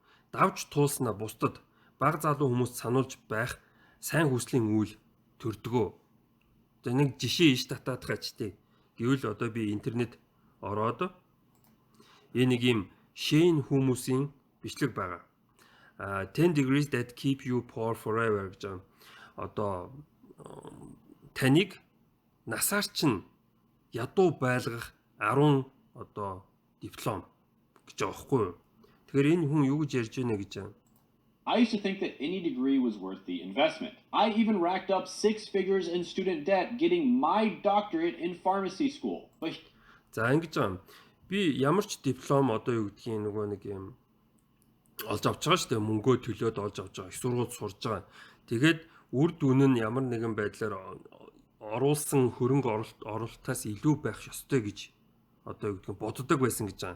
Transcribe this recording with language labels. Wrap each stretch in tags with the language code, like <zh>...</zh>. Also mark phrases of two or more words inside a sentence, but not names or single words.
<mn>Давж туулснаа бусдад баг залуу хүмүүст сануулж байх сайн хүслийн үйл төрдгөө. За нэг жишээ иш татаад хачтыг. Гэвэл одоо би интернет ороод энэ нэг юм шин хүмүүсийн бичлэг байгаа.</mn> <en>10 degrees that keep you poor forever</en> <mn>гэж байна. Одоо таныг насаар чинь ядуу байлгах 10 одоо диплом гэж байгаа байхгүй юу. Тэгэхээр энэ хүн юу гэж ярьж байна гэж байна.</mn> <en>I used to think that any degree was worth the investment. I even racked up 6 figures in student debt getting my doctorate in pharmacy school.</en> <mn>За ингэж байна. Би ямар ч диплом одоо юу гэдгийг нөгөө нэг юм олж авч байгаа шүү дээ. Мөнгөө төлөөд олж авч байгаа. Их сургууль сурж байгаа. Тэгээд үр дүн нь ямар нэгэн байдлаар оруулсан хөрөнгө оруулалтаас илүү байх ёстой гэж одоо юу гэдгийг боддог байсан гэж байгаа.</mn>